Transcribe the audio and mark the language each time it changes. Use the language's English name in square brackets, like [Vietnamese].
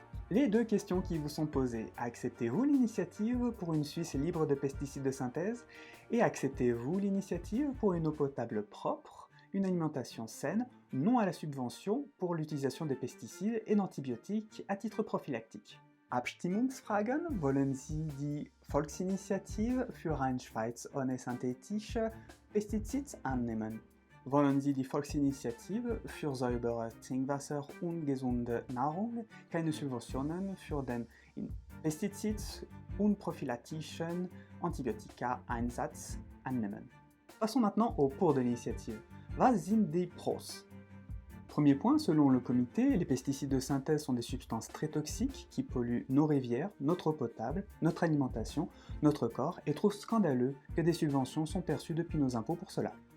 [French] Les deux questions qui vous sont posées, acceptez-vous l'initiative pour une Suisse libre de pesticides de synthèse et acceptez-vous l'initiative pour une eau potable propre, une alimentation saine, non à la subvention pour l'utilisation des pesticides et d'antibiotiques à titre prophylactique? [German] Abstimmungsfragen: Wollen Sie die Volksinitiative für eine Schweiz ohne synthetische Pestizide annehmen? Wollen Sie die Volksinitiative für sauberes Trinkwasser und gesunde Nahrung, keine Subventionen für den Pestizid- und prophylaktischen Antibiotika-Einsatz annehmen? [French] Passons maintenant au pour de l'initiative. [German] Was sind die Pros? [French] Premier point, selon le comité, les pesticides de synthèse sont des substances très toxiques qui polluent nos rivières, notre eau potable, notre alimentation, notre corps et trouve scandaleux que des subventions sont perçues depuis nos impôts pour cela.